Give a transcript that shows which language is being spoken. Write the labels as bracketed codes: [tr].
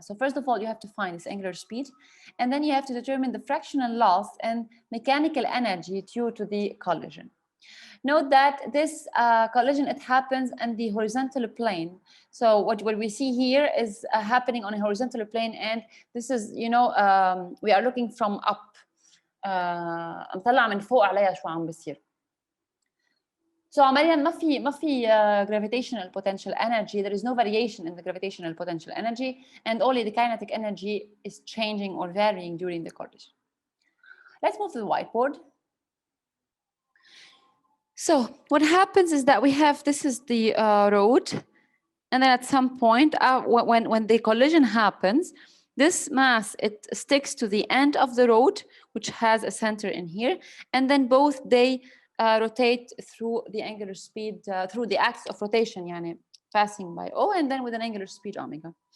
[en] So first of all, you have to find this angular speed, and then you have to determine the fractional loss and mechanical energy due to the collision. Note that this collision, it happens in the horizontal plane. So what we see here is happening on a horizontal plane, and this is, you know, we are looking from up. [ar] نطلع من فوق عليها شو عم بيصير. So عمليا ما في gravitational potential energy. [en] There is no variation in the gravitational potential energy, and only the kinetic energy is changing or varying during the collision. Let's move to the whiteboard. So what happens is that we have, this is the road, and then at some point when the collision happens, this mass, it sticks to the end of the road, which has a center in here, and then both they rotate through the angular speed, through the axis of rotation, yani passing by O, and then with an angular speed omega.